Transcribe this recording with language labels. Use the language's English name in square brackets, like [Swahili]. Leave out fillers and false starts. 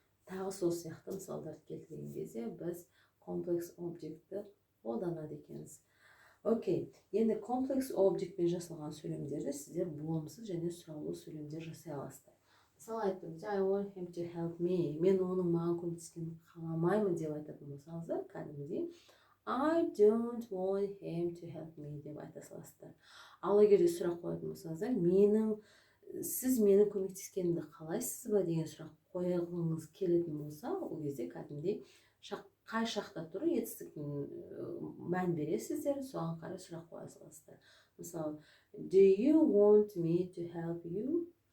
[Kazakh] Тағы сол сияқты мысалдарды келтірген кезде біз комплекс объектті қолданады екенбіз. Окей, енді комплекс объектпен жасалған сөйлемдерді сіздер болымсыз және сұраулы сөйлемдер жасай аласыздар. Мысалы айтып, [English] I want him to help me. [Kazakh] Мен оның маған көмектескенін қаламаймын деп айтатын болсаңыздар, кәдімгідей [English] I don't want him to help me [Kazakh] деп айта саласыздар. Ал егер де сұрақ қоятын болсаңыздар, сіз менің көмектескенімді қалайсыз ба деген сұрақ қойғыңыз келетін болса, ол кезде кәдімгідей қай шақта тұру етістіктің мән бересіздер, соған қарай сұрақ қоя саласыздар. Мысалы, [English] do you want me to help you?